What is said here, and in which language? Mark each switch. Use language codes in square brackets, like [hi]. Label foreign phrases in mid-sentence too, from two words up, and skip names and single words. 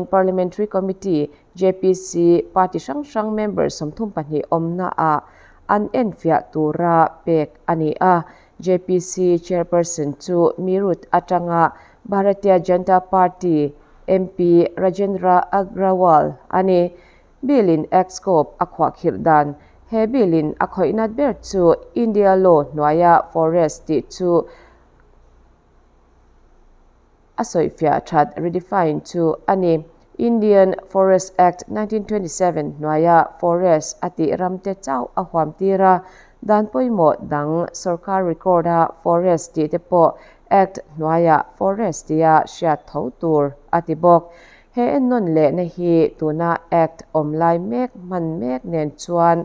[lus] Parliamentary Committee JPC party sang members somthum pani omna a an enfia tura pek ani a JPC chairperson chu Mirut Atanga Bharatiya Janata Party MP Rajendra Agrawal ani Billin Excope akhwa khirdan he billin akhoinat ber chu India law noya forest ti chu asoifia that redefine to ani Indian Forest Act 1927 noya forest ati ramte chau ahwam tira dan poimo dang sarkar recorda forest ti te po act noya forest tia sha thotur ati bok he non le na hi tuna act omlai mek man mek nen chuan